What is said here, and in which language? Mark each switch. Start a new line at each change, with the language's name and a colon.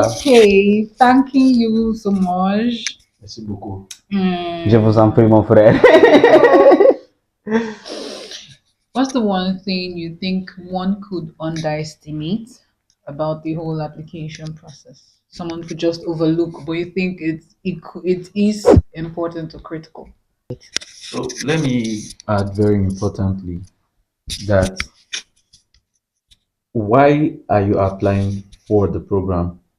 English: Okay, thanking you so much.
French: Merci beaucoup. Je vous en prie, mon frère.
English: What's the one thing you think one could underestimate about the whole application process? someone could just overlook, but you think it is important or critical? So let me add very importantly that why are you applying for the program?